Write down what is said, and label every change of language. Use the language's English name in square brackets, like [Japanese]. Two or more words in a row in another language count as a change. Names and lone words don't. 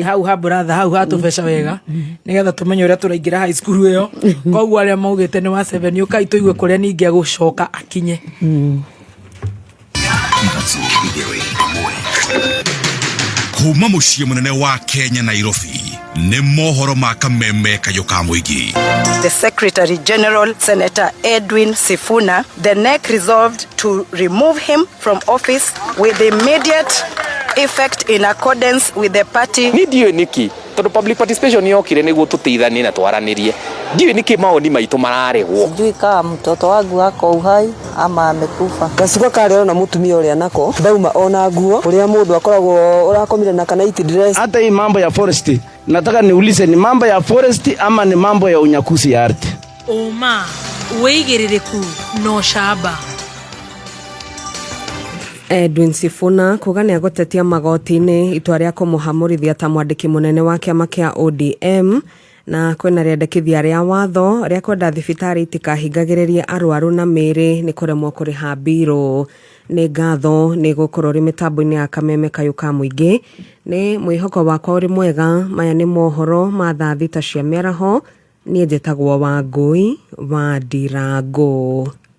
[Kikuyu] hau ha brother hau ha tubesa wega nigetha tumenye uria turaingira high school iyo koguo aria maugite ni wa 7 ukai tuigue kuria ningia gucoka akinye kuma muciĩ munene wa Kenya Nairobi nĩ mohoro ma kameme kayoka muingi. [English] The Secretary General Senator Edwin Sifuna, the NEC resolved to remove him from office with immediate effect in accordance with the party. [Kikuyu] Nidio niki tondu [English] public participation [Kikuyu] yokire niguo tuteithanie na twaranirie ndio niki maoni maitu mararegwo [Swahili] sijui kama mtoto wangu ako uhai ama amekufa [Kikuyu] gasuka kare na mutumia uria nako ndauma ona nguo uria mundu akoragwo urakomire na kanaiti dress. [Swahili] Hata hii mambo ya forest nataka niulize ni mambo ya forest ama ni mambo ya unyakuzi ya ardhi? [Kikuyu] Oma weigiririku no shaba. Edwin Sifuna kuga ni agotetia magoti-ini itua ria kumuhamurithia ta mwandiki munene wa kiama kia ODM na kwena riendekithia ria watho ria kwenda thibitari itikahingagiririe arwaru na miri ni kuremwo kuriha biro ni ngatho ni gukorwo ri mitambo-ini ya kameme kayuka muingi ni mwihoko wakwa uri mwega maya ni mohoro ma thaa thita cia mĩaraho ni njetagwo Wangui wa Ndirango.